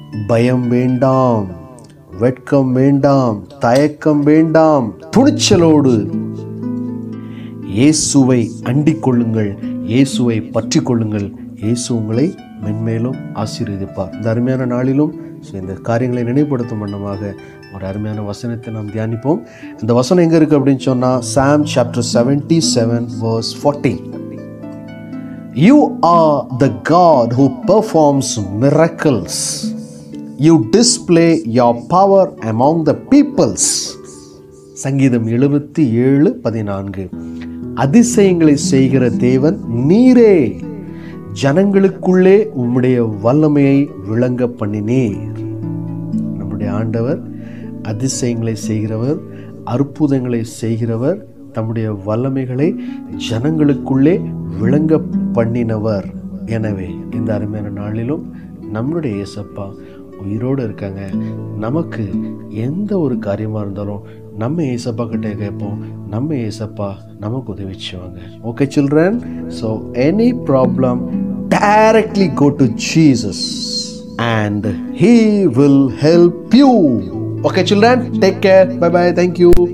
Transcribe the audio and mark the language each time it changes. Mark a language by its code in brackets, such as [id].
[ta] பயம் வேண்டாம், வெட்கம் வேண்டாம், தயக்கம் வேண்டாம், துணிச்சலோடு இயேசுவை அண்டிக் கொள்ளுங்கள், இயேசுவை பற்றி கொள்ளுங்கள். இயேசு உங்களை மென்மேலும் ஆசீர்வதிப்பார். இந்த அருமையான நாளிலும் இந்த காரியங்களை நினைவுபடுத்தும் வண்ணமாக ஒரு அருமையான வசனத்தை நாம் தியானிப்போம். இந்த வசனம் எங்கே இருக்குது அப்படின்னு சொன்னால், Psalm chapter 77 verse 14. [en] You are the God who performs miracles. You display your power among the peoples. [ta] சங்கீதம் 77:14. அதிசயங்களை செய்கிற தேவன் நீரே, ஜனங்களுக்குள்ளே உம்முடைய வல்லமையை விளங்க பண்ணினீர். நம்முடைய ஆண்டவர் அதிசயங்களை செய்கிறவர், அற்புதங்களை செய்கிறவர், தம்முடைய வல்லமைகளை ஜனங்களுக்குள்ளே விளங்க பண்ணினவர். எனவே இந்த அருமையான நாளிலும் நம்மளுடைய இயேசப்பா உயிரோடு இருக்காங்க. நமக்கு எந்த ஒரு காரியமாக இருந்தாலும் நம்ம இயேசப்பா கிட்டே கேட்போம். நம்ம இயேசப்பா நமக்கு உதவி செய்வாங்க. [en] Okay children, so any problem directly go to Jesus and He will help you. Okay children, take care. Bye bye. Thank you.